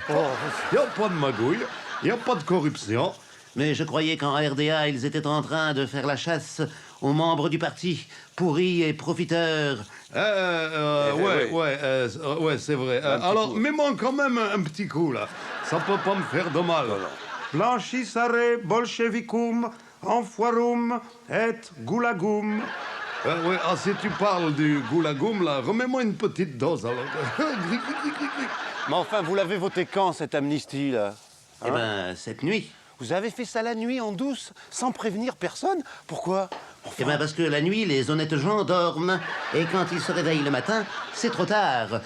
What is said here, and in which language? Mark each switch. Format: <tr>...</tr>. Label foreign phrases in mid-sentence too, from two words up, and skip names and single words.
<fr>Il n'y a pas de magouille, il n'y a pas de corruption. Mais je croyais qu'en RDA, ils étaient en train de faire la chasse aux membres du parti, pourris et profiteurs. Ouais, c'est vrai. Alors, mets-moi quand même un petit coup, là. Ça peut pas me faire de mal.</fr> <la>Blanchissare bolchevicum enfoirum et goulagum.</la> <fr>Oui, si tu parles du goulagum, là, remets-moi une petite dose, alors. Mais enfin, vous l'avez voté quand, cette amnistie, là? Eh ben, cette nuit. Vous avez fait ça la nuit, en douce, sans prévenir personne? Pourquoi? Eh bien, parce que la nuit, les honnêtes gens dorment. Et quand ils se réveillent le matin, c'est trop tard.</fr>